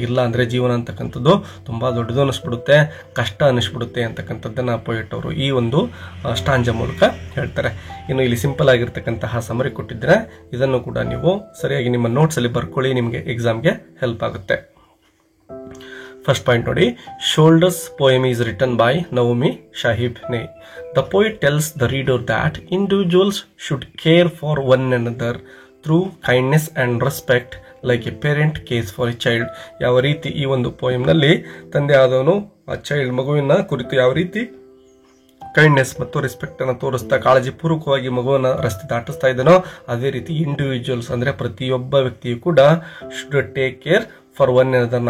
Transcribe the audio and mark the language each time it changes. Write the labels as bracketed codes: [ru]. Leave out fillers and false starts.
[kn] ಇಲ್ಲ ಅಂದರೆ ಜೀವನ ಅಂತಕ್ಕಂಥದ್ದು ತುಂಬ ದೊಡ್ಡದು ಅನ್ನಿಸ್ಬಿಡುತ್ತೆ, ಕಷ್ಟ ಅನ್ನಿಸ್ಬಿಡುತ್ತೆ ಅಂತಕ್ಕಂಥದ್ದನ್ನು ಪೋಯೆಟ್ ಅವರು ಈ ಒಂದು ಸ್ಟಾಂಜ ಮೂಲಕ ಹೇಳ್ತಾರೆ. ಇನ್ನು ಇಲ್ಲಿ ಸಿಂಪಲ್ ಆಗಿರ್ತಕ್ಕಂತಹ ಸಮರಿ ಕೊಟ್ಟಿದ್ರೆ ಇದನ್ನು ಕೂಡ ನೀವು ಸರಿಯಾಗಿ ನಿಮ್ಮ ನೋಟ್ಸಲ್ಲಿ ಬರ್ಕೊಳ್ಳಿ, ನಿಮಗೆ ಎಕ್ಸಾಮ್ಗೆ ಹೆಲ್ಪ್ ಆಗುತ್ತೆ. [en] First point ನೋಡಿ, Shoulders poem is written by Naomi Shahib Ney. The poet tells the reader that individuals should care for one another through kindness and respect like a parent cares for a child. [kn] ಯಾವ ರೀತಿ ಈ ಒಂದು ಪೋಯಮ್ನಲ್ಲಿ ತಂದೆ ಆದವನು ಆ child ಮಗುವಿನ ಕುರಿತು ಯಾವ ರೀತಿ ಕೈಂಡ್ನೆಸ್ ಮತ್ತು ರೆಸ್ಪೆಕ್ಟ್ ಅನ್ನು ತೋರಿಸ್ತಾ ಕಾಳಜಿ ಪೂರ್ವಕವಾಗಿ ಮಗುವನ್ನ ರಸ್ತೆ ದಾಟಿಸ್ತಾ ಇದ್ದಾನೋ, ಅದೇ ರೀತಿ ಇಂಡಿವಿಜುವಲ್ಸ್ ಅಂದ್ರೆ ಪ್ರತಿಯೊಬ್ಬ ವ್ಯಕ್ತಿಯು ಕೂಡ [en] Should take care for one another.